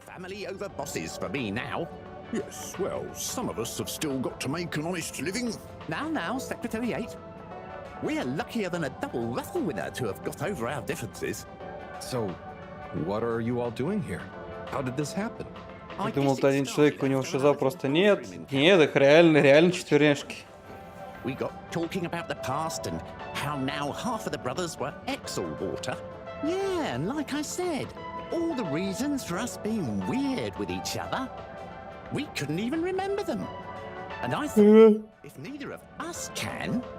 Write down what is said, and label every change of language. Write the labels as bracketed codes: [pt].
[en] Family over bosses for me now. Yes, well, some of us have still got to make an honest living. Now, Secretary 8. We're luckier than a double raffle winner to have got over our differences. So, what are you all doing here? How did this happen? [ru] Я думал, ты один человек, у него шиза просто нет. Нет, их реально четверняшки. [en] We got talking about the past and how now half of the brothers were ex-all-water. Yeah, and like I said, all the reasons for us being weird with each other, we couldn't even remember them. And I thought, if neither of us can,